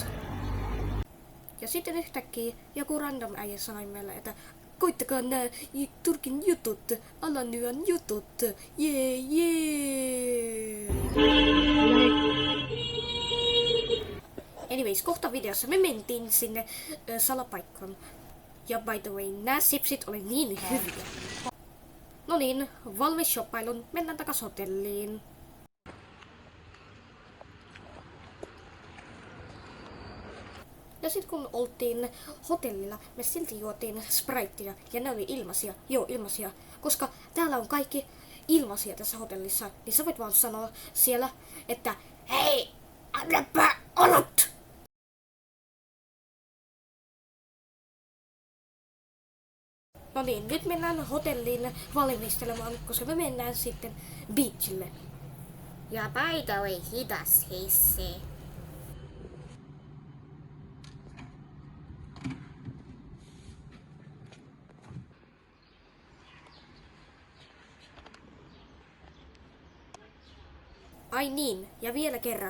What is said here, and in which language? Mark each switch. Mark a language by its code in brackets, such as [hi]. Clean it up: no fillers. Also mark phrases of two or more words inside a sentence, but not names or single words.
[fi] Ja sitten yhtäkkiä joku random äijä sanoi meille, että koittakaa nää Turkin jutut, Alanyan jutut, jee jee. Anyways, kohta videossa me mentiin sinne salapaikkaan. Ja [en] by the way, [fi] nää sipsit oli niin hyviä. No niin, valmis shoppailun, mennään takas hotelliin. Ja sit kun oltiin hotellilla, me silti juotiin Spritea ja ne oli ilmaisia. Joo, ilmaisia. Koska täällä on kaikki ilmaisia tässä hotellissa, niin sä voit vaan sanoa siellä, että hei, annapa olut! No niin, nyt mennään hotelliin valmistelemaan, koska me mennään sitten beachille. Ja [en] by the way, [fi] hidas hissi. Ai niin, ja vielä kerran.